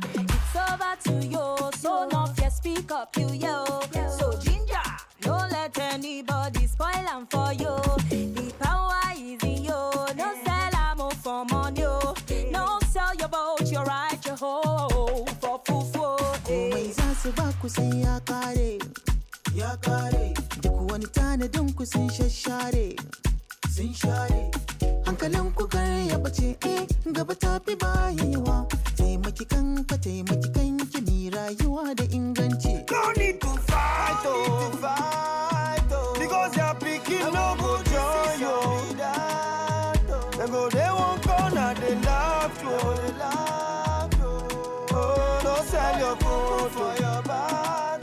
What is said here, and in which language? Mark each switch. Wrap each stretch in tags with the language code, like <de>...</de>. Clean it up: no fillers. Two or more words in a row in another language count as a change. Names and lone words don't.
<pcm>It's over to you, so no fear, speak up, you yo. So ginger, don't let anybody spoil them for you. The power is in you, no sell am for money, oh. No sell your boat, your right, your hoe for fufu.</pcm> <ha>Komai za su ba ku sai ya kare, ya kare. Duk wani tanadin ku sun shashare, sun share. Hankalin ku kar ya bace, gaba ta fi bayewa. Taimaki kanka, taimaki kanki, mi rayuwa da inganci.</ha> <pcm>No need to fight, oh, because your picking no go join you. They go, they won't corner, they laugh you. Oh, don't sell your food for your bad.</pcm>